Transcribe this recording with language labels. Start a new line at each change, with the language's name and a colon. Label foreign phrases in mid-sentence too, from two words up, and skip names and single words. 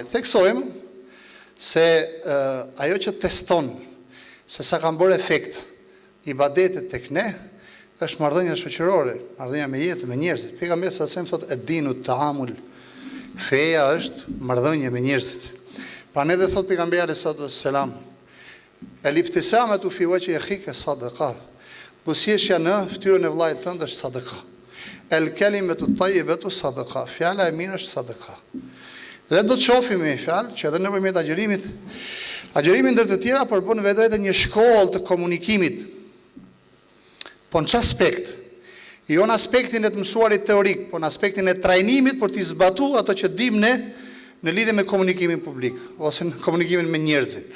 Albanian: Theksojmë se ajo që teston se sa kanë bërë efekt ibadetet tek ne është marrëdhënia shoqërore, marrëdhënia me jetën, me njerëzit. Pejgamberi sa sem thotë
Arabic: الدين التعامل,
Albanian: feja është marrëdhënia me njerëzit. Pra ne dhe thotë pejgamberi
Arabic: عليه السلام, الابتسامة في وجه أخيك صدقة.
Albanian: Busjeshja në fytyrën e vllajt tënd është sadaka.
Arabic: الكلمة الطيبة صدقة.
Albanian: Fjala e mirë është sadaka. Dhe do të shohim me fjalë që edhe nëpërmjet agjërimi ndër të tjera përbën vetë një shkollë të komunikimit. Po në çfarë aspekt? Jo në aspektin e të mësuarit teorik, po në aspektin e trajnimit për të zbatuar ato që dim ne në lidhje me komunikimin publik ose në komunikimin me njerëzit.